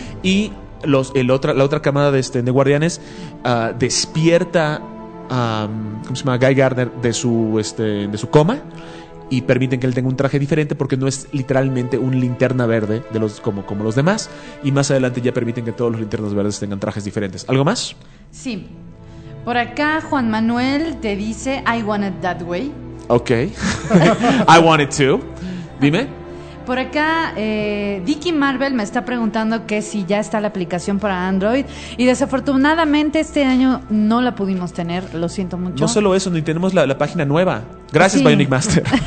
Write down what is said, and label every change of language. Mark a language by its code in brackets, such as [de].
[es] Y la otra camada de guardianes despierta a ¿cómo se llama? Guy Gardner de su coma, y permiten que él tenga un traje diferente porque no es literalmente un Linterna Verde de los como los demás, y más adelante ya permiten que todos los Linternas Verdes tengan trajes diferentes. ¿Algo más? Sí. Por acá Juan Manuel te dice [en] I want it that way. Ok. I want it too. [es] Dime. Por acá, Dicky Marvel me está preguntando que si ya está la aplicación para Android. Y desafortunadamente este año no la pudimos tener, lo siento mucho. No solo eso, ni tenemos la página nueva. Gracias, sí. Bionic Master.